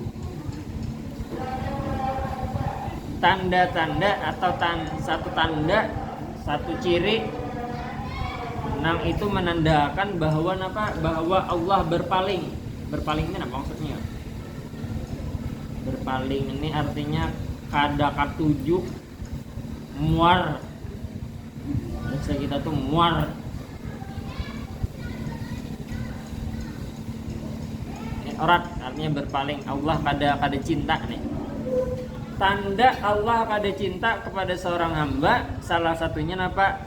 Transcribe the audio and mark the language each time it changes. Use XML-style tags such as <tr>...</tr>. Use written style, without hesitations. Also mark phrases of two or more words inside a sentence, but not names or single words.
<id>Tanda-tanda atau satu ciri nang itu menandakan bahwa Allah berpaling. Berpaling ini apa maksudnya?</id> <bjn>Berpaling ini artinya kada katuju, muar. Bahasa kita tuh muar.</bjn> <id>Orat artinya berpaling.</id> <bjn>Allah kada cinta nih.</bjn> <id>Tanda Allah kada cinta kepada seorang hamba, salah satunya apa?</id>